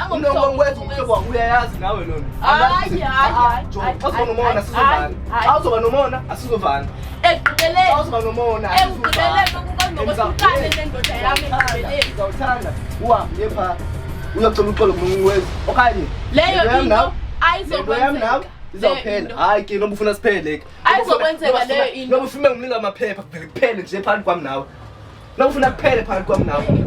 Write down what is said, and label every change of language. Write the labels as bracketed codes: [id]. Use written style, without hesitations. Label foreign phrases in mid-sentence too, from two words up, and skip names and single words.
[zu] uNongokwezi umhlobo wakho uyayazi nawe lona. Hayi. [xh] Awuzoba nomona asizovana. Awuzoba nomona asizovana. Ekugqibeleni. Awuzoba nomona Ekugqibeleni nokuqale nendoda yami ekugqibeleni. Uzawuthanda uhambe epha. Uyakucela uxolo kuNongokwezi. Okanye leyo into ayizokwenzeka. Izawuphela. Hayi ke noma ufuna siphele ke. Ayizokwenzeka leyo into. [zu] Noma ufuna ngimnika amaphepha kuphele nje phakathi kwami nawe. Noma ufuna kuphele phakathi kwami nawe.